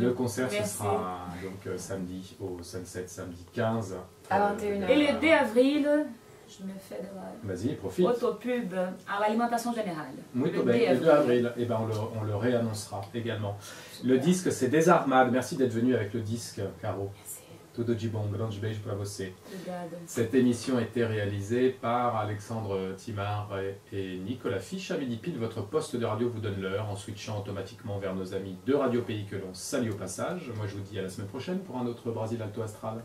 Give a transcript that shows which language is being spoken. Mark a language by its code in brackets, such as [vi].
[fr] Le concert, ce sera donc samedi au Sunset, samedi 15 à 21h. Et le 2 avril, je me fais de la Vas-y, profite. autopub à l'alimentation générale. [pt] Muito bem, [fr] le 2 avril, et ben on le réannoncera également. Le disque, c'est Desarmado. Merci d'être venu avec le disque, Caro. [pt] Tudo de bom, grande beijo para você. [fr] Cette émission a été réalisée par Alexandre Timard et Nicolas Fiche. À midi pile, votre poste de radio vous donne l'heure en switchant automatiquement vers nos amis de Radio Pays que l'on salue au passage. Moi, je vous dis à la semaine prochaine pour un autre Brasil Alto Astral.